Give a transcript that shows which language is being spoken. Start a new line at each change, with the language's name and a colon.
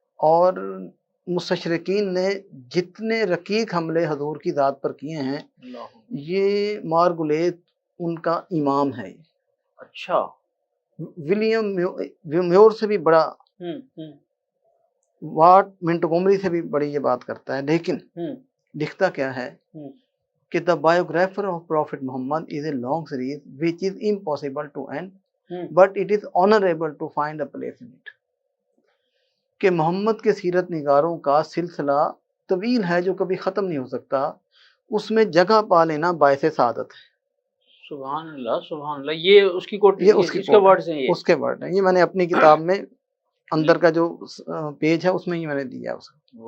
Urdu: اور مستشرقین نے جتنے رقیق حملے حضور کی ذات پر کیے ہیں، یہ مارگولیت ان کا امام ہے. اچھا. ولیم میور سے بھی بڑا، واٹ منٹگومری سے بھی بڑی یہ بات کرتا ہے. لیکن لکھتا کیا ہے کہ
English: The biographer of prophet Muhammad is a long series which is impossible to end but it is honourable to find a place in it.
Urdu: کہ محمد کے سیرت نگاروں کا سلسلہ طویل ہے جو کبھی ختم نہیں ہو سکتا، اس میں جگہ پا لینا باعث سعادت ہے. سبحان اللہ سبحان اللہ. یہ اس کی کوٹ، اس کے ورڈز ہیں، اس کے ورڈ ہیں. یہ میں نے اپنی کتاب میں اندر کا جو پیج ہے اس میں ہی میں نے دیا اس کو.